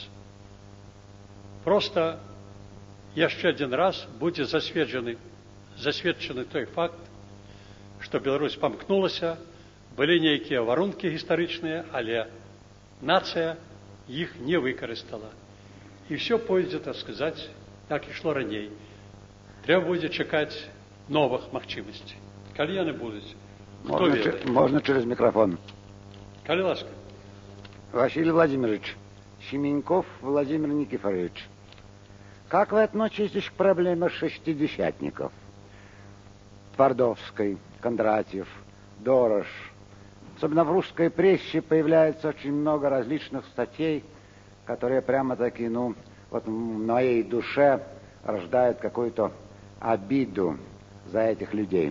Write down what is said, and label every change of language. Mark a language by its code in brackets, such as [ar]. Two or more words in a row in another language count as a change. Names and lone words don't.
[be] Просто яшчэ адзін раз будзе засведчаны той факт, што Беларусь памкнулася, былі нейкія варункі гістарычныя, але нацыя іх не выкарыстала. І ўсё пойдзе, так сказаць, як ішло раней. Трэба будзе чакаць новых магчымасцей. Калі яны будуць, хто ведае? [ru] Можно через микрофон. [be] Калі ласка. [ru] Василий Владимирович, Семеньков Владимир Никифорович, как вы относитесь к проблеме шестидесятников? Твардовской, Кондратьев, Дорож. Особенно в русской прессе появляется очень много различных статей, которые прямо-таки, вот в моей душе рождают какую-то обиду за этих людей.